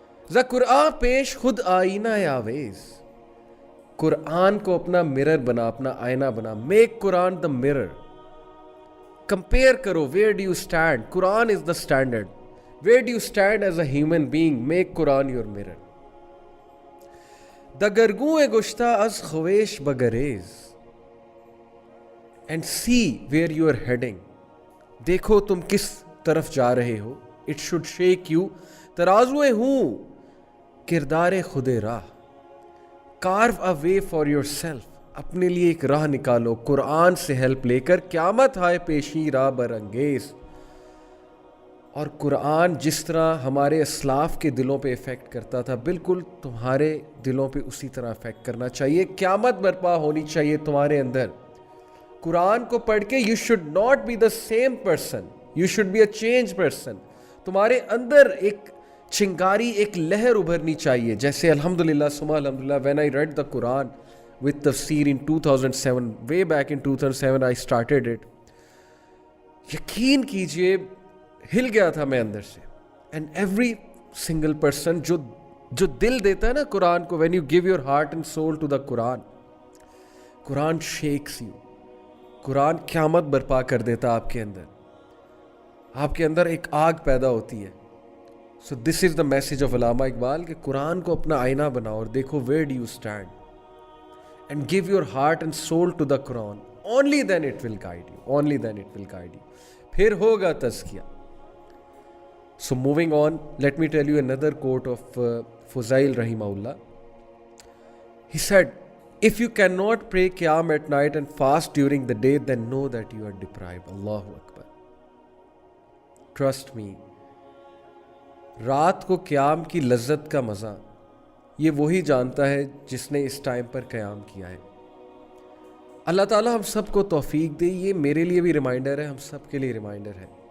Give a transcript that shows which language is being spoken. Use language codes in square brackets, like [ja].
[fa] ز قرآن پیش خود آئینہ آویز, [ur] قرآن کو اپنا مرر بنا, اپنا آئینہ بنا. [en] Make Quran the mirror. [ur] Compare کرو, [en] Where do you stand. Quran is the standard. Where do you stand as a human being. Make Quran your mirror. [fa] دا گرگوں گشتہ از خویش بگریز, [en] And see where you are heading. [ur] دیکھو تم کس طرف جا رہے ہو. [en] It should shake you. [fa] ترازوئے ہوں کردار خود راہ, [en] Carve a way for yourself. [ur] اپنے لیے ایک راہ نکالو قرآن سے ہیلپ لے کر. [fa] قیامت ہائے پیشی راہ برانگیز. [ur] اور قرآن جس طرح ہمارے اسلاف کے دلوں پہ افیکٹ کرتا تھا, بالکل تمہارے دلوں پہ اسی طرح افیکٹ کرنا چاہیے. قیامت برپا ہونی چاہیے تمہارے اندر. قرآن کو پڑھ کے [en] You should not be the same person, you should be a change person. [ur] تمہارے اندر ایک چنگاری, ایک لہر ابھرنی چاہیے. جیسے الحمدللہ ثم الحمدللہ, [en] When I read the Quran with تفسیر in 2007, way back in 2007 I started it. [ur] یقین کیجئے ہل گیا تھا میں اندر سے. [en] and every single person [ur] جو دل دیتا ہے نا قرآن کو, [en] when you give your heart and soul to the Quran, Quran shakes you. [ur] قرآن قیامت برپا کر دیتا آپ کے اندر. آپ کے اندر ایک آگ پیدا ہوتی ہے. [en] so this is the message of Allama Iqbal [ur] کہ قرآن کو اپنا آئینہ بناؤ اور دیکھو [en] where do you stand. And give your heart and soul to the Quran. Only then it will guide you. Only then it will guide you. [ur] پھر ہوگا تزکیہ. [en] So moving on, let me tell you another quote of Fuzail rahimahullah. He said, if you cannot pray Qiyam at night and fast during the day, then know that you are deprived. Allahu Akbar. Trust me. [ur] رات کو قیام کی لذت کا مزہ یہ وہی جانتا ہے جس نے اس ٹائم پر قیام کیا ہے. اللہ تعالیٰ ہم سب کو توفیق دے. یہ میرے لیے بھی ریمائنڈر ہے, ہم سب کے لیے ریمائنڈر ہے.